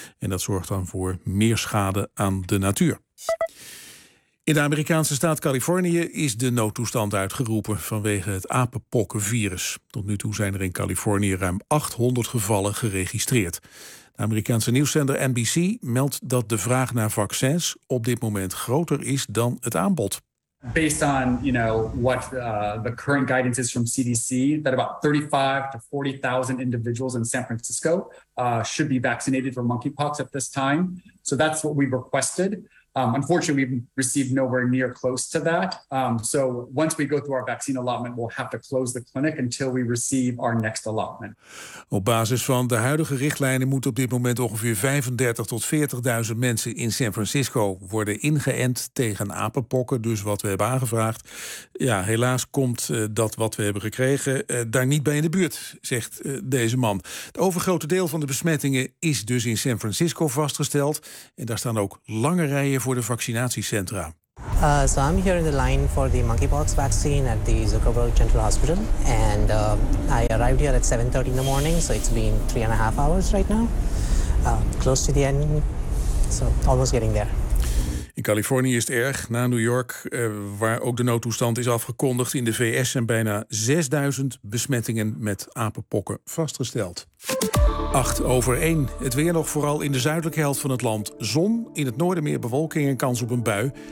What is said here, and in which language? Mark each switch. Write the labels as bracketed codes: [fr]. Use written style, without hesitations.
[nl] En dat zorgt dan voor meer schade aan de natuur. In de Amerikaanse staat Californië is de noodtoestand uitgeroepen vanwege het apenpokkenvirus. Tot nu toe zijn er in Californië ruim 800 gevallen geregistreerd. De Amerikaanse nieuwszender NBC meldt dat de vraag naar vaccins op dit moment groter is dan het aanbod. [en] Based on, you know, what the current guidance is from CDC, that about 35 to 40,000 individuals in San Francisco should be vaccinated for monkeypox at this time. So that's what we've requested. Unfortunately, we've received nowhere near close to that. So once we go through our vaccine allotment, we'll have to close the clinic until we receive our next allotment. [nl] Op basis van de huidige richtlijnen moet op dit moment ongeveer 35.000 tot 40.000 mensen in San Francisco worden ingeënt tegen apenpokken. Dus wat we hebben aangevraagd. Ja, helaas komt dat wat we hebben gekregen daar niet bij in de buurt, zegt deze man. Het overgrote deel van de besmettingen is dus in San Francisco vastgesteld. En daar staan ook lange rijen voor de vaccinatiecentra. [en] So I'm here in the line for the monkeypox vaccine at the Zuckerberg General Hospital. And I arrived here at 7:30 in the morning, so it's been 3.5 hours right now. Close to the end, so almost getting there. [nl] In Californië is het erg, na New York, waar ook de noodtoestand is afgekondigd. In de VS zijn bijna 6.000 besmettingen met apenpokken vastgesteld. 8:08. Het weer nog vooral in de zuidelijke helft van het land. Zon, in het noorden meer bewolking en kans op een bui.